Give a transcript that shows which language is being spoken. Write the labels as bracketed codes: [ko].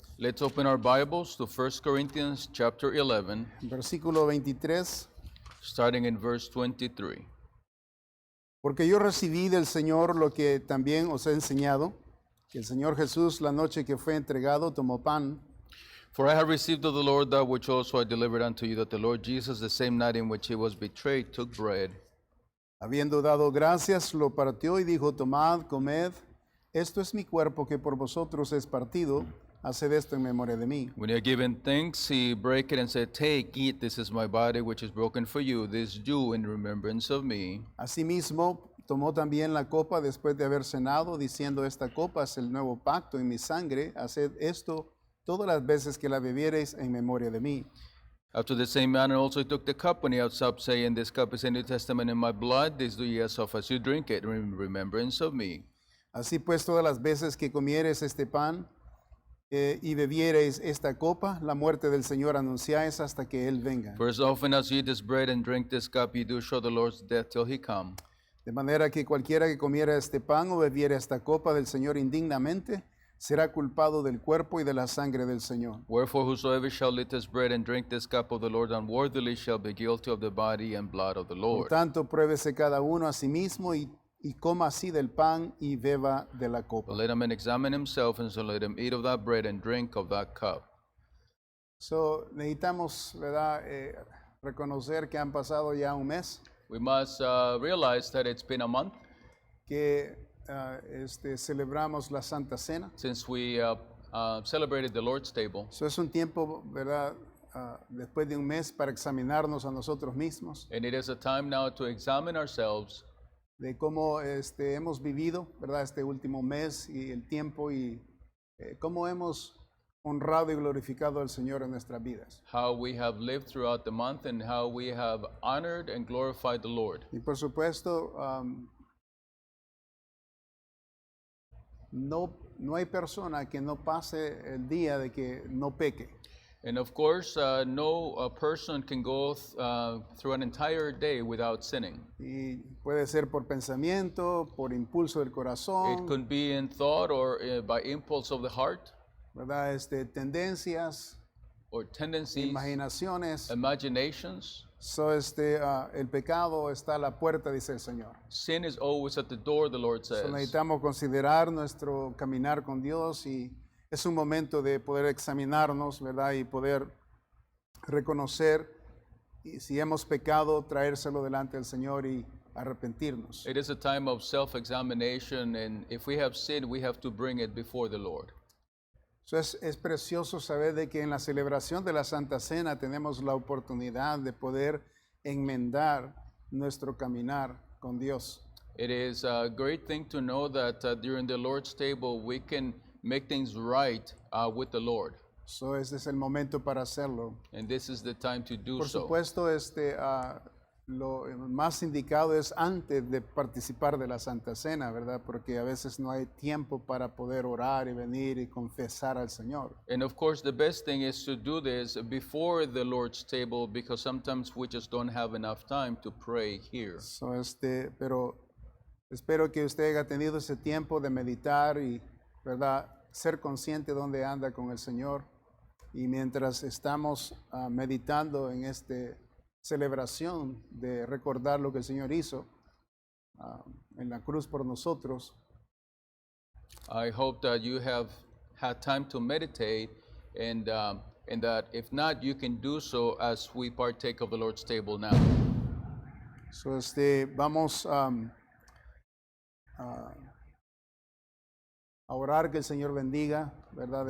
[en] Let's open our Bibles to 1 Corinthians chapter 11, [es] versículo 23. [en] starting in verse 23. [es] Porque yo recibí del Señor lo que también os he enseñado, que el Señor Jesús, la noche que fue entregado, tomó pan. [en] For I have received of the Lord that which also I delivered unto you, that the Lord Jesus, the same night in which he was betrayed, took bread. [es] Habiendo dado gracias, lo partió y dijo, tomad, comed, esto es mi cuerpo que por vosotros es partido, haced esto en memoria de mí. [en] When he had given thanks, he brake it and said, Take, eat, this is my body which is broken for you. This do in remembrance of me. [es] Asimismo, tomó también la copa después de haber cenado, diciendo, esta copa es el nuevo pacto en mi sangre, haced esto todas las veces que la bebiereis en memoria de mí. [en] After the same manner also he took the cup when he had supped, saying, This cup is a New Testament in my blood. This do ye as oft as you drink it in remembrance of me. [es] Así pues, todas las veces que comiereis este pan y bebiereis esta copa, la muerte del Señor anunciáis hasta que Él venga. [en] For as often as ye eat this bread and drink this cup, ye do show the Lord's death till he come. [es] De manera que cualquiera que comiera este pan o bebiera esta copa del Señor indignamente, será culpado del cuerpo y de la sangre del Señor. [en] Wherefore whosoever shall eat this bread and drink this cup of the Lord unworthily shall be guilty of the body and blood of the [es] Por [en] Lord. [es] tanto, pruébese cada uno a sí mismo y coma así del pan y beba de la copa. [en] But let a man examine himself, and so let him eat of that bread and drink of that cup. [es] So, necesitamos, ¿verdad? Reconocer que han pasado ya un mes, [en] We must realize that it's been a month [es] que celebramos la Santa Cena. [en] since we celebrated the Lord's table. [es] So, es un tiempo, ¿verdad? Después de un mes para examinarnos a nosotros mismos, [en] And it is a time now to examine ourselves [es] de cómo hemos vivido, ¿verdad? Este último mes y el tiempo y cómo hemos honrado y glorificado al Señor en nuestras vidas. [en] how we have lived throughout the month and how we have honored and glorified the Lord. [es] Y por supuesto, no hay persona que no pase el día de que no peque. [en] And of course, no person can go through an entire day without sinning. [es] Y puede ser por pensamiento, por impulso del [en] It [es] corazón, [en] could be in thought or by impulse of the heart [es] ¿verdad? Tendencias, [en] or tendencies, [es] imaginaciones. [en] imaginations. [es] So, el pecado está a la puerta, dice el Señor. [en] Sin is always at the door, the Lord So, says. [es] necesitamos considerar nuestro caminar con Dios y es un momento de poder examinarnos, ¿verdad? Y poder reconocer y si hemos pecado, traérselo delante del Señor y arrepentirnos. [en] It is a time of self-examination, and if we have sinned, we have to bring it before the Lord. [es] So, es precioso saber de que en la celebración de la Santa Cena tenemos la oportunidad de poder enmendar nuestro caminar con Dios. [en] It is a great thing to know that during the Lord's table, we can make things right with the Lord. [es] So, este es el momento para hacerlo. [en] And this is the time to do [es] Por [en] so. [es] supuesto, lo más indicado es antes de participar de la Santa Cena, ¿verdad? Porque a veces no hay tiempo para poder orar y venir y confesar al Señor. [en] And of course, the best thing is to do this before the Lord's table, because sometimes we just don't have enough time to pray here. [es] So, pero espero que usted haya tenido ese tiempo de meditar y, ¿verdad? Ser consciente de dónde anda con el Señor. Y mientras estamos meditando en esta celebración de recordar lo que el Señor hizo en la cruz por nosotros, [en] I hope that you have had time to meditate, and that if not, you can do so as we partake of the Lord's table now. [es] so, vamos a orar que el Señor bendiga, ¿verdad?